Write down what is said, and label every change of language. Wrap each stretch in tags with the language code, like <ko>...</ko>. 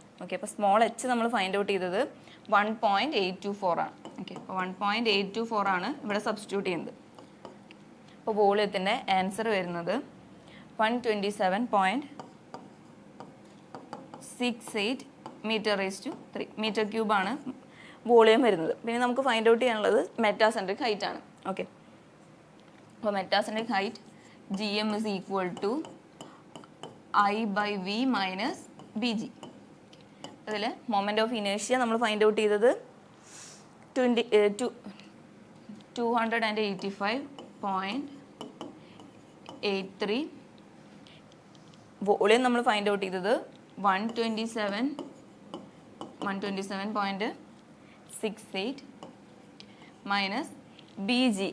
<ml>Okay, അപ്പോൾ small H നമ്മൾ find out ചെയ്തത് 1.824 ആണ്. ഓക്കെ, അപ്പോൾ 1.824 ആണ് ഇവിടെ സബ്സ്റ്റിറ്റ്യൂട്ട് ചെയ്യുന്നത്. അപ്പോൾ വോളിയത്തിൻ്റെ ആൻസർ വരുന്നത് 127.68 m/3 മീറ്റർ ക്യൂബാണ് വോളിയം വരുന്നത്. പിന്നെ നമുക്ക് ഫൈൻഡ് ഔട്ട് ചെയ്യാനുള്ളത് മെറ്റാസെൻട്രിക് ഹൈറ്റ് ആണ്.</ml> <en>okay,</en> <ml>അപ്പോൾ metacentric height</ml> <en>GM is equal to I/V minus BG.</en> <ml>അതിൽ മൊമെൻ്റ് ഓഫ് ഇനേഷ്യ നമ്മൾ ഫൈൻഡ് ഔട്ട് ചെയ്തത് 285.83. വോളിയം നമ്മൾ ഫൈൻഡ് ഔട്ട് ചെയ്തത് 127.68 മൈനസ് BG.</ml>